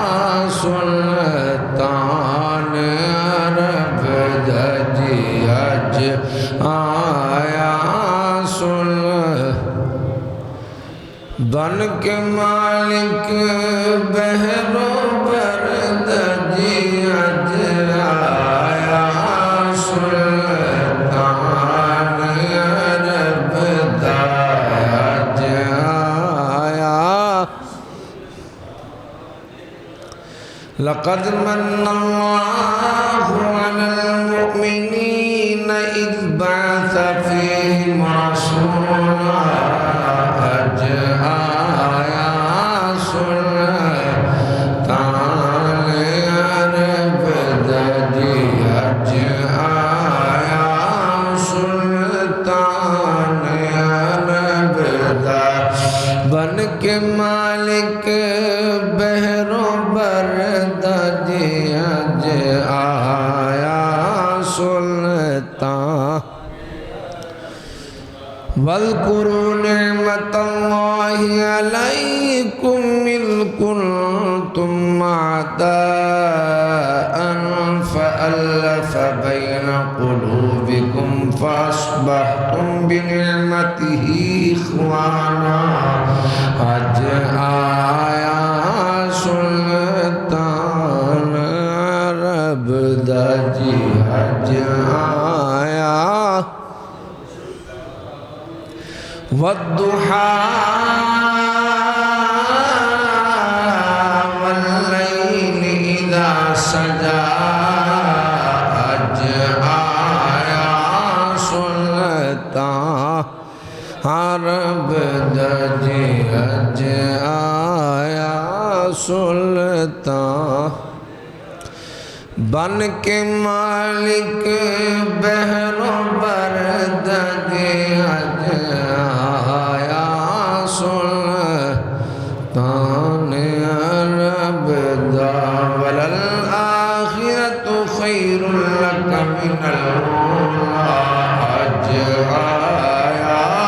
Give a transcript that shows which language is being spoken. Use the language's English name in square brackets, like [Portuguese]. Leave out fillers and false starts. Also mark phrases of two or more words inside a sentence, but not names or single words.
[Punjabi] سلطان عرب دا جی آج آیا بن کے مالک بحر و بر دجی اج آیا سلطان عرب دا اج آیا [Arabic] لقد من اللہ علی المؤمنین اذ بعث فیہم رسولا [Punjabi] اج آیا سلطان عرب دجی اج آیا سلطان عرب دا بن کے مالک بحر و بر دجی اج آیا [Arabic] سلطان واذکروا نعمت اللہ علیکم اذ کنتم اعداء فألف بین قلوبکم فاصبحتم بنعمتہ اخوانا [Punjabi] اج آیا سلطان عرب دجی اج آیا [Arabic] والضحى والليل إذا سجى [Punjabi] اج آیا سلطان عرب دجی اج آیا سلطان بن کے مالک بحر و بر دجی اج آیا سلطان عرب دا [Arabic] وللآخرۃ خیر لک من الأولی [Punjabi] اج آیا